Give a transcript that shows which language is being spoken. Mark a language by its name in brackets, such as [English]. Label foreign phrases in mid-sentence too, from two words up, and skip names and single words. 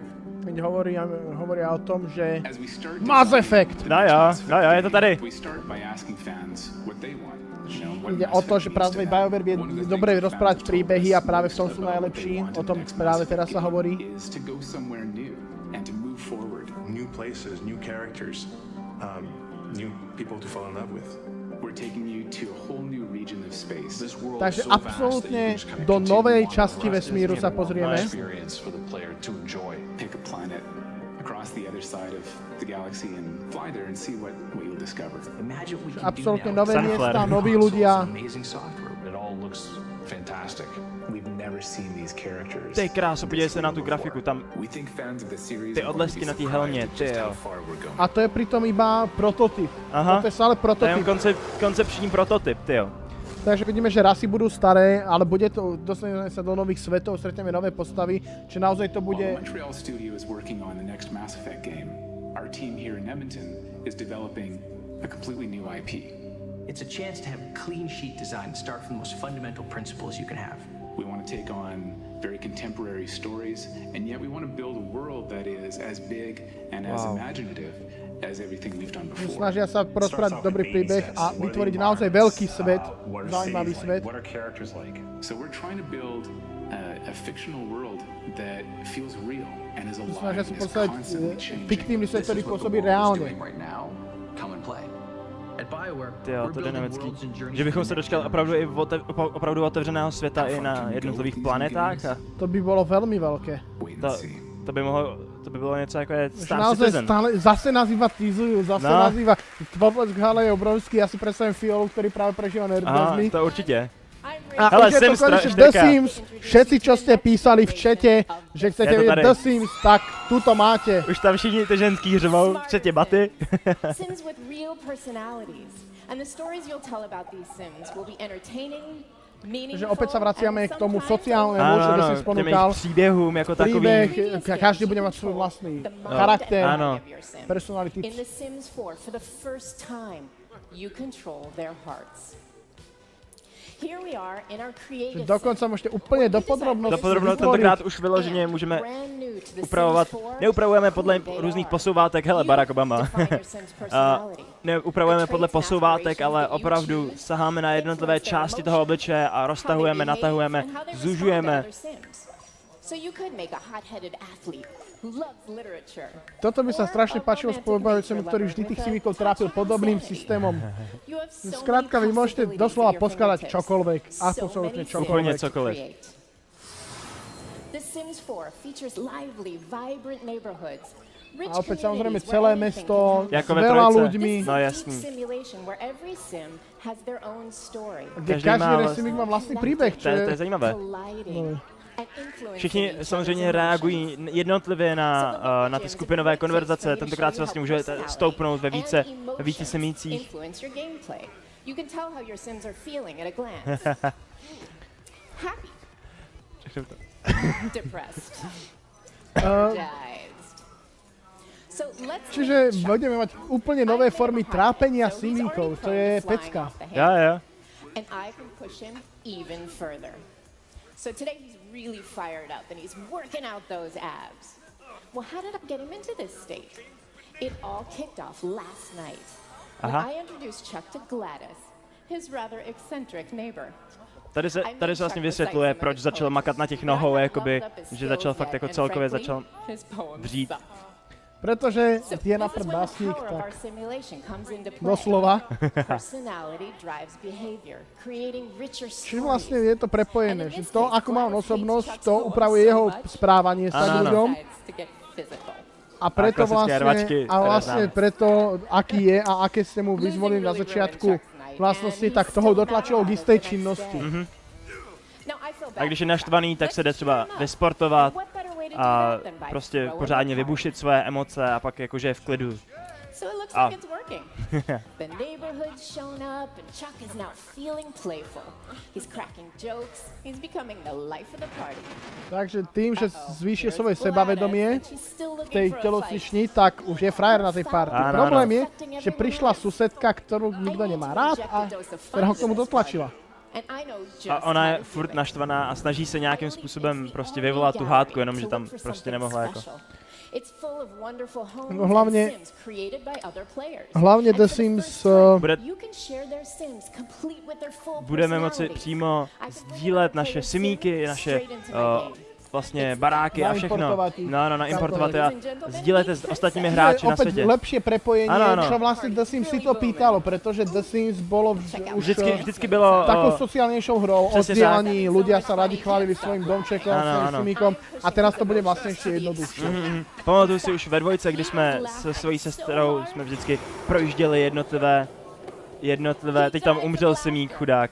[Slovak] Keď hovoria o tom, že [English] As we start Mass Effect! [Czech] No jo, je to tady. [English] we start by asking fans what they want. You know, what [Slovak] Ide [English] Mass [Slovak] o to, [English] Effect [Slovak] že [English] needs [Slovak] práve to BioWare [English] have. [Slovak] vie [English] One of the [Slovak] dobre [English] things that [Slovak] rozprávať [English] fans told [Slovak] príbehy a [English] us [Slovak] práve v tom [English] most [Slovak] sú [English] about what they [Slovak] najlepší. [English] want [Slovak] O [English] in [Slovak] tom [English] the next [Slovak] práve [English] Mass [Slovak] teraz sa [English] Effect [Slovak] hovorí. [English] is to go somewhere new and to move forward. New places, new characters, new people to fall in love with. We're taking you to a whole new region of space. This world [Slovak] Takže [English] is so vast that you [Slovak] absolútne [English] can just kind of [Slovak] do [English] continue [Slovak] novej [English] on [Slovak] časti [English] across [Slovak] vesmíru [English] this [Slovak] sa pozrieme. [English] experience for the player to enjoy. Pick a planet across the other side of the galaxy and fly there and see what you'll discover. Imagine what we can do [Slovak] Absolútne [English] now. [Slovak] nové [English] Sunflower. [Slovak] miesta, noví ľudia. [English] Amazing software. It all looks fantastic. We've never seen these characters. [Czech] Ty kráso, podívej se na tu grafiku, tam [English] We think fans of the series [Czech] ty [English] are going to [Czech] odlesky [English] be [Czech] na té [English] surprised [Czech] helmě, [English] at [Czech] ty [English] just how [Czech] jo. [English] far we're going. [Slovak] A to je pritom iba prototyp. Aha. To je stále To je prototyp. [Czech] koncepční prototyp, ty jo. [Slovak] Takže vidíme, že rasy budú staré, ale bude to, dostaneme sa do nových svetov, stretneme nové postavy, či naozaj to [English] While [Slovak] bude... [English] Montreal Studio is working on the next Mass Effect game, our team here in Edmonton is developing a completely new IP. It's a chance to have a clean sheet design, start from the most fundamental principles you can have. We want to take on very contemporary stories, and yet we want to build a world that is as big and as imaginative as everything we've done before. [Slovak] Snažia sa porozprávať dobrý príbeh a vytvoriť naozaj veľký svet, zaujímavý svet. [English] What are characters like? So we're trying to build a fictional world that feels real and is alive. [Slovak] Snažia sa postaviť fiktívny svet, ktorý pôsobí reálne. [Czech] Jo, to je dynamický. Že bychom se dočkali opravdu otevřeného světa i na jednotlivých planetách. A to by bylo velmi velké. To by bylo něco jako je Star Citizen. [Slovak] Zase nás iba teasujú, zase nás iba [Czech] Poplesk Hale je obrovský, já si představím Fiolu, který právě prežívá nerdgasmy. To určitě. A hele, Sims 4. The Sims, [Slovak] všetci, čo ste písali v čete, že chcete vidieť The Sims, tak tuto máte. [Czech] Už tam všichni ty ženský řvou, včetně Baty. [English] Sims with real personalities. And the stories you'll tell about these Sims will be entertaining, [Czech] Takže opět se vracíme k tomu sociálnému, [Slovak] čo by si sponúkal. [Czech] Příběhům jako takovým. Příběh, každý bude mít svůj vlastný charakter, [English] personality. In The Sims 4, for the first time, you control their hearts. Here we are in our creative. [Czech] Dokonce můžete úplně do podrobností. Tentokrát už vyloženě můžeme upravovat. Neupravujeme podle různých posouvátek, hele, Barack Obama. Neupravujeme podle posouvátek, ale opravdu saháme na jednotlivé části toho obličeje a roztahujeme, natahujeme, zužujeme. [Slovak] Toto by sa strašne páčilo spolubavujúcemu, ktorý vždy tých simíkov trápil podobným systémom. Skrátka, vy môžete doslova poskladať čokoľvek, absolútne čokoľvek. [Czech] Úplne cokoliv. [Slovak] A opäť samozrejme celé mesto s veľa ľuďmi. [Czech] No jasný. [Slovak] Kde každý simík má vlastný príbeh, čo [Czech] je zajímavé. Všichni samozřejmě reagují jednotlivě na ty skupinové konverzace. Tentokrát si vlastně můžete stoupnout ve více semících. [Slovak] Čiže budeme mať úplne nové formy trápenia simíkov. [Czech] To je pecka. [Slovak] Ja. [English] So today he's really fired up and he's working out those abs. Well, how did I get him into this state? It all kicked off last night when I introduced Chuck to Gladys, his rather eccentric neighbor. [Czech] Tady se vlastně vysvětluje, proč začal makat na těch nohou, jakoby, že začal fakt jako celkově začal vřít. Protože je na prd básník, tak doslova. [Slovak] Čiže vlastne je to prepojené, že to, ako má on osobnosť, to upravuje jeho správanie sa k ľuďom. A preto vlastne preto, aký je a aké ste mu vyzvolili na začiatku vlastnosti, tak toho dotlačilo k istej činnosti. [Czech] A když je naštvaný, tak se jde třeba vysportovat a prostě pořádně vybušit svoje emoce a pak jakože je v klidu. [Slovak] A takže tým, že zvýšil svoje sebavedomie v tej telocvični, tak už je frajer na tej party. Problém je, že prišla susedka, ktorú nikto nemá rád a ktorá ho k tomu dotlačila. [Czech] A ona je furt naštvaná a snaží se nějakým způsobem prostě vyvolat tu hádku, jenomže tam prostě nemohla jako. No, hlavně The Sims budeme moci přímo sdílet naše simíky, naše vlastně baráky a všechno. Naimportovat a sdílejte s ostatními hráči na světě. [Slovak] Lepšie prepojenie, čo vlastne The Sims si to pýtalo, pretože The Sims bolo [Czech] vždycky bylo [Slovak] takou sociálnejšou hrou, oddielaní, ľudia sa radi chválili svojim domčekom, svojím simíkom a teraz to bude vlastne ešte jednoduchšie. [Czech] Pamatuju si už ve dvojce, když jsme se svojí sestrou vždycky projížděli jednotlivé, teď tam umřel simík, chudák.